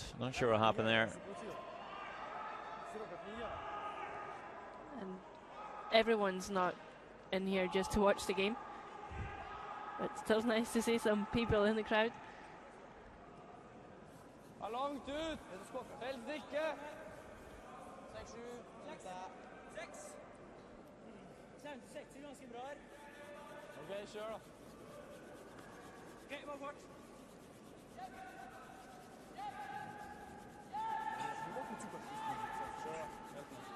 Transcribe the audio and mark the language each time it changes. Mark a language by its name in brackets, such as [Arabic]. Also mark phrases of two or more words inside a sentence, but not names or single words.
[English] Not sure what happened there. And everyone's not in here just to watch the game. But still nice to see some people in the crowd. [Norwegian] Långt ut! Helst ikke! 6-7. 6. 6 er ganske bra her. Ok, kjør da. Ok, bare fart. Kjør da, helt ned.